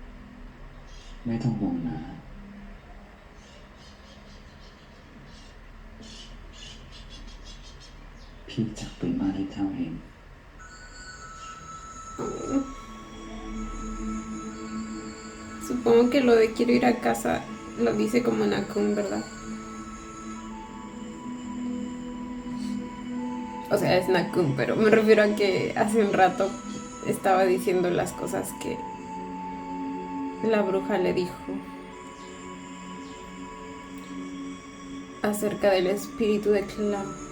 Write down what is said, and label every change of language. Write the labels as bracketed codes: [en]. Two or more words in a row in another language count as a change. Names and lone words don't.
[th] ไม่ต้องห่วงนะ ผ พี่จับปืนมาให้เจ้าเอง [es] Supongo que lo de quiero ir a casa lo dice como Nakun, ¿verdad? O sea, es Nakun, pero me refiero a que hace un rato estaba diciendo las cosas que la bruja le dijo acerca del espíritu de Clau.